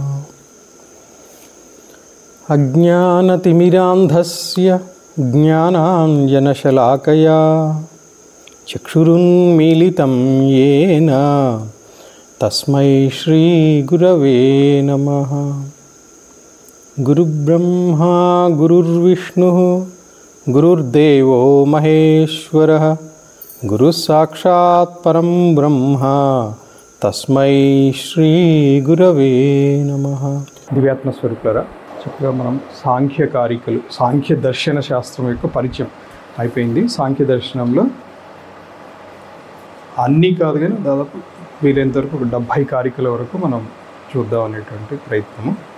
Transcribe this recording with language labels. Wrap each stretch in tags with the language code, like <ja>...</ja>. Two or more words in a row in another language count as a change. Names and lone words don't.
<sa>अज्ञानतिमिरान्धस्य ज्ञानाञ्जनशलाकया चक्षुरुन्मीलितं येन तस्मै श्रीगुरवे नमः। गुरुब्रह्मा गुरुर्विष्णुः गुरुर्देवो महेश्वरः गुरुस्साक्षात् परं ब्रह्म तस्मै श्रीगुरवे नमः।</sa> <te>దివ్యాత్మ స్వరూపులారా, చక్కగా మనం సాంఖ్య దర్శన శాస్త్రం యొక్క పరిచయం అయిపోయింది. సాంఖ్య దర్శనంలో అన్నీ కాదు కానీ దాదాపు వీలైనంత వరకు ఒక 70 కారికల వరకు మనం చూద్దాం అనేటువంటి ప్రయత్నము.</te>